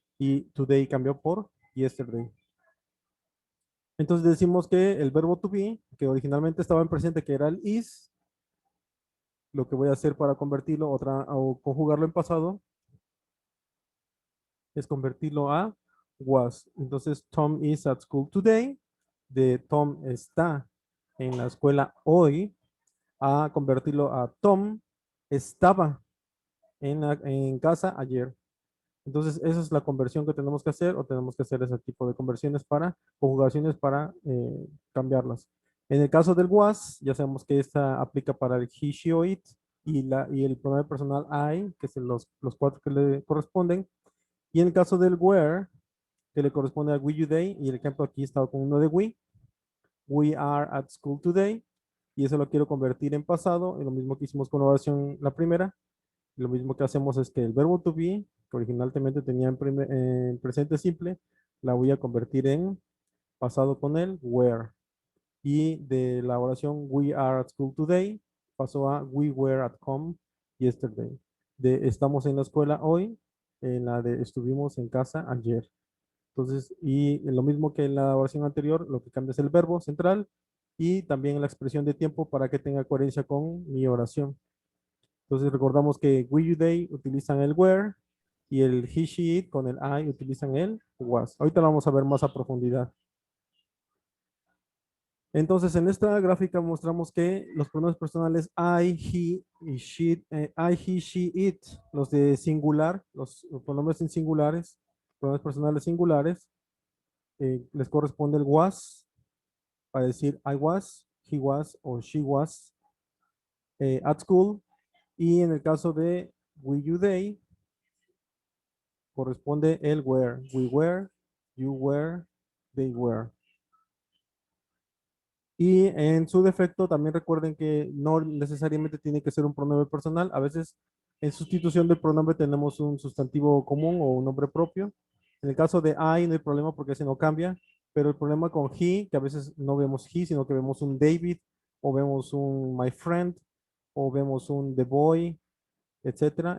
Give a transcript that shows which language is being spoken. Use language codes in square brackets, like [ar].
[es] Y today cambió por yesterday. Entonces decimos que el verbo to be, que originalmente estaba en presente, que era el is, lo que voy a hacer para convertirlo o conjugarlo en pasado es convertirlo a was. [en] Entonces, Tom is at school today. [es] De Tom está en la escuela hoy. A convertirlo a Tom estaba en casa ayer. Entonces, esa es la conversión que tenemos que hacer o tenemos que hacer ese tipo de conversiones para conjugaciones para cambiarlas. En el caso del was, ya sabemos que esta aplica para el he, she o it y el pronombre personal I, que son los cuatro que le corresponden. Y en el caso del where, que le corresponde a we, you, they, y el ejemplo aquí está con uno de [en] we are at school today, [es] y eso lo quiero convertir en pasado, y lo mismo que hicimos con la oración la primera, lo mismo que hacemos es que el verbo to be, que originalmente tenía en presente simple, la voy a convertir en pasado con el were. Y de la oración [en] we are at school today, [es] pasó a [en] we were at home yesterday. [es] De estamos en la escuela hoy, en la de estuvimos en casa ayer. Entonces, y lo mismo que en la oración anterior, lo que cambia es el verbo central y también la expresión de tiempo para que tenga coherencia con mi oración. Entonces, recordamos que we, you, they utilizan el were y el he, she, it con el I utilizan el was. Ahorita lo vamos a ver más a profundidad. Entonces, en esta gráfica mostramos que los pronombres personales I, he, she, it, los de singular, los pronombres en singulares, pronombres personales singulares, les corresponde el was para decir [en] I was, he was [es] o [en] she was at school. [es] Y en el caso de we, you, they, corresponde el were. [en] We were, you were, they were. [es] Y en su defecto, también recuerden que no necesariamente tiene que ser un pronombre personal. A veces en sustitución del pronombre tenemos un sustantivo común o un nombre propio. En el caso de I no hay problema porque ese no cambia. pero el problema con he, que a veces no vemos he, sino que vemos un David, o vemos un my friend, o vemos un the boy, etcétera.